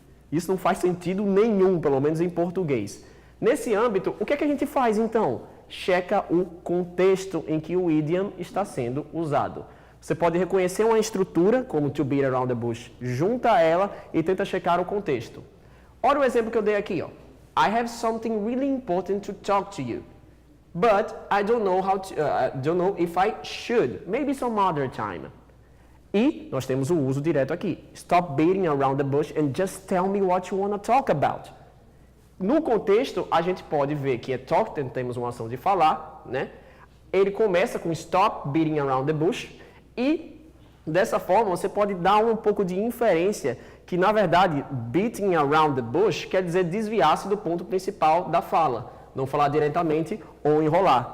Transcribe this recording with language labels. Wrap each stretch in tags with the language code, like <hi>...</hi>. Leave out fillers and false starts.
<pt>Isso não faz sentido nenhum, pelo menos em português. Nesse âmbito, o que é que a gente faz então? Checa o contexto em que o idiom está sendo usado. Você pode reconhecer uma estrutura, como</pt> <en>to beat around the bush,</en> <pt>junta ela e tenta checar o contexto. Olha o exemplo que eu dei aqui, ó.</pt> <en>I have something really important to talk to you, but I don't know if I should. Maybe some other time.</en> <pt>E nós temos o uso direto aqui.</pt> <en>Stop beating around the bush and just tell me what you want to talk about.</en> <pt>No contexto, a gente pode ver que é talk, temos uma ação de falar, né? Ele começa com</pt> <en>stop beating around the bush</en> <pt>e dessa forma você pode dar um pouco de inferência que na verdade</pt> <en>beating around the bush</en> <pt>quer dizer desviar-se do ponto principal da fala, não falar diretamente ou enrolar.</pt>